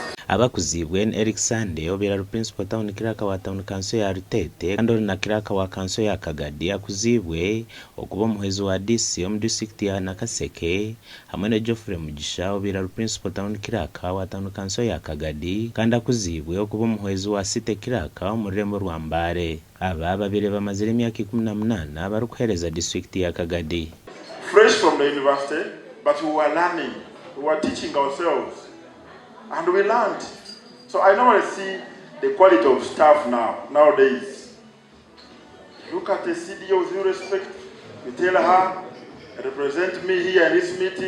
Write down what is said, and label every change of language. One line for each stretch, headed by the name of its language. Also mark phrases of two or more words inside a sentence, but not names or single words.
Nyankole: abakuziibwe Eric Sande obera
English: principal town
Nyankole: kiraka wa town council ya Rutete kando na kiraka wa council ya Kagadi akuziibwe okuba muhezi wa DC mu district ya Nakaseke hamwe na Geoffrey Mugisha obera
English: principal town
Nyankole: kiraka wa town council ya Kagadi kandi akuziibwe okuba muhezi wa site kiraka mu Rembo Rwampara aba babiri bamazire emyaka 18 bari kuhereza district ya Kagadi.
English: Fresh from the university, but we were learning, we were teaching ourselves, and we learned. So I normally see the quality of staff nowadays. Look at the CDO with due respect. You tell her, represent me here in this meeting.